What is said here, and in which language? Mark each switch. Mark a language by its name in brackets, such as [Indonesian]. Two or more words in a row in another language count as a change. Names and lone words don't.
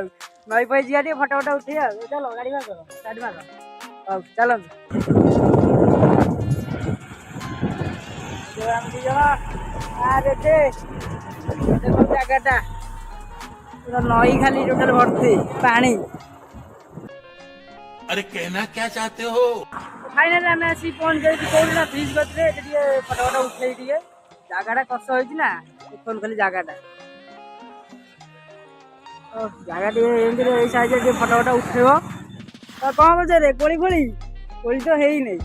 [Odia] ନଈ ପଇ ଯିବା ଟିକେ ଫଟୋ ଫଟୋ ଉଠେଇବା ଆଉ। ଚାଲ ଗାଡ଼ି ମାର ଗାଡ଼ି ମାର। ହଉ ଚାଲନ୍ତୁ। ଆମେ ଦି ଜଣ ଦେଖ ଜାଗାଟା ପୁରା ନଈ ଖାଲି ଟୋଟାଲ ଭର୍ତ୍ତି ପାଣି। [Hindi] अरे कहना क्या चाहते हो? [Odia] ଫାଇନାଲି ଆମେ ଆସିକି ପହଞ୍ଚି ଯାଇଛୁ କୋଉଠି ନା ବ୍ରିଜ୍ କତିରେ। ଏଠି ଟିକେ ଫଟୋ ଫଟୋ ଉଠେଇ ଟିକେ ଜାଗାଟା କଷ୍ଟ ହେଇଛି ନା, ଦେଖନ୍ତୁ ଖାଲି ଜାଗାଟା। ଜାଗା ଟିକେ ଏମିତି ଏଇ ସାଇଜରେ ଟିକେ ଫଟୋ ଫଟୋ ଉଠେଇବ। ତ କଣ ପଚାରେ କୋଳି କୋଳି ତ ହେଇନାହିଁ।